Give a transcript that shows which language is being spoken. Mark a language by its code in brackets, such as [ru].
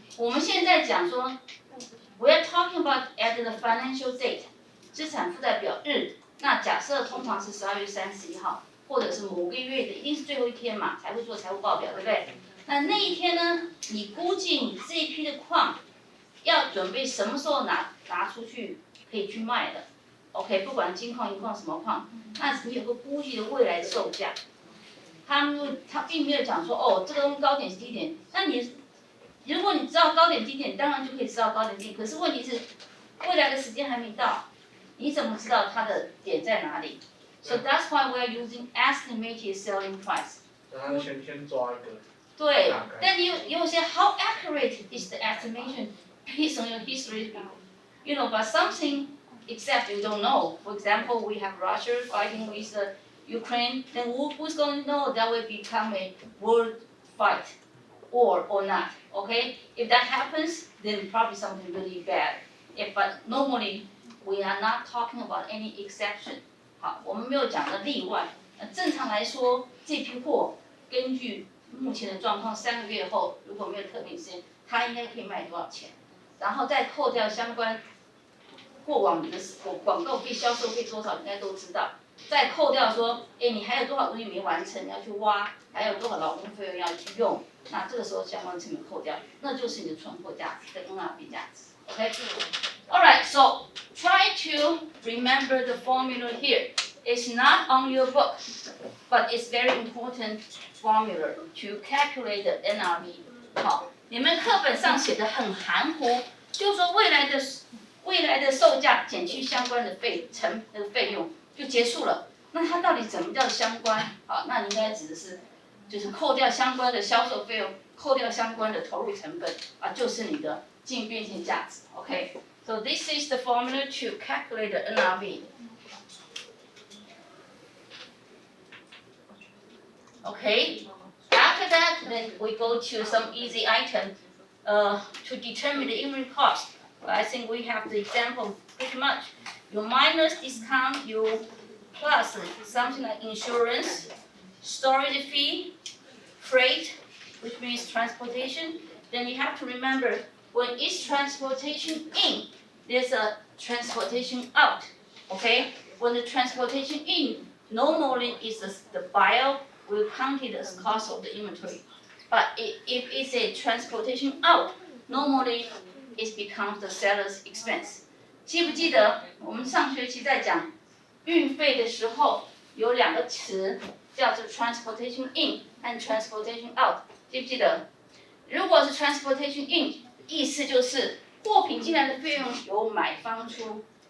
[zh] 我们现在讲说 [en] ，we are talking about at the financial date， [zh] 资产负债表日。那假设通常是12月31号。或者是某个月的，一定是最后一天嘛，才会做财务报表，对不对？那一天呢，你估计你这一批的矿要准备什么时候拿出去可以去卖的 ？OK， 不管金矿、银矿什么矿，那你有个估计的未来售价。他并没有讲说哦，这个东西高点是低点。那如果你知道高点低点，当然就可以知道高点低点。可是问题是，未来的时间还没到，你怎么知道它的点在哪里？ [en] So that's why we are using estimated selling price. [zh] 然后先抓一个。对，但你有些 [en] how accurate is the estimation based on your history? But something except you don't know. For example, we have Russia fighting with Ukraine. Then who's going to know that will become a world fight? or not. Okay, if that happens, then probably something really bad. But normally we are not talking about any exception. [zh] 好，我们没有讲的例外。正常来说，这批货根据目前的状况，3个月后如果没有特别时间，它应该可以卖多少钱？然后再扣掉相关过往你的广告费、销售费多少，应该都知道。再扣掉说，你还有多少东西没完成，你要去挖，还有多少劳工费用要去用，那这个时候相关成本扣掉，那就是你的存货价值跟 NRV 价值。 [en] OK。 Alright, so try to remember the formula here. It's not on your book, but it's very important formula to calculate the NRV. [zh] 好，你们课本上写的很含糊，就是说未来的售价减去相关的费用就结束了。那它到底怎么叫相关？好，那你应该指的是，就是扣掉相关的销售费用，扣掉相关的投入成本啊，就是你的净变现价值。 [en] OK。 So this is the formula to calculate the NRV. Okay. After that, then we go to some easy item to determine the inventory cost. Well, I think we have the example pretty much. You minus discount, you plus something like insurance, storage fee, freight, which means transportation. Then you have to remember when it's transportation in, there's a transportation out. Okay? When the transportation in, normally is the buyer will count it as cost of the inventory. But if it's a transportation out, normally it becomes the seller's expense. [zh] 记不记得我们上学期在讲运费的时候，有2个词叫做 transportation in 和 transportation out， 记不记得？如果是 transportation in， 意思就是货品进来的费用由买方出。